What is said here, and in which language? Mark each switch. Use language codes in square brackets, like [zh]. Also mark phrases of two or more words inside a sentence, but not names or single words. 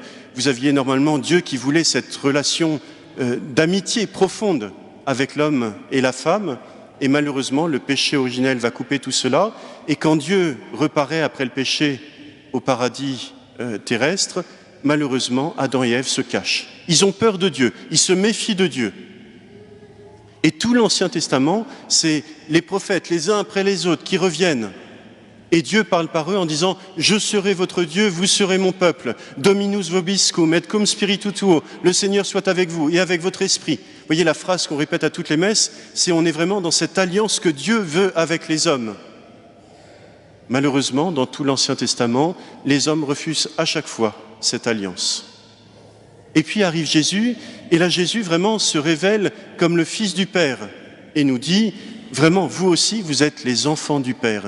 [fr] Vous aviez normalement Dieu qui voulait cette relation d'amitié profonde avec l'homme et la femme, et malheureusement, le péché originel va couper tout cela, et quand Dieu reparaît après le péché au paradis terrestre, malheureusement, Adam et Ève se cachent. Ils ont peur de Dieu, ils se méfient de Dieu. Et tout l'Ancien Testament, c'est les prophètes, les uns après les autres, qui reviennent. Et Dieu parle par eux en disant « Je serai votre Dieu, vous serez mon peuple. [la] Dominus vobiscum et cum spiritu tuo. [fr] Le Seigneur soit avec vous et avec votre esprit. » Vous voyez la phrase qu'on répète à toutes les messes, c'est on est vraiment dans cette alliance que Dieu veut avec les hommes. Malheureusement, dans tout l'Ancien Testament, les hommes refusent à chaque fois cette alliance. Et puis arrive Jésus, et là Jésus vraiment se révèle comme le Fils du Père et nous dit « Vraiment, vous aussi, vous êtes les enfants du Père.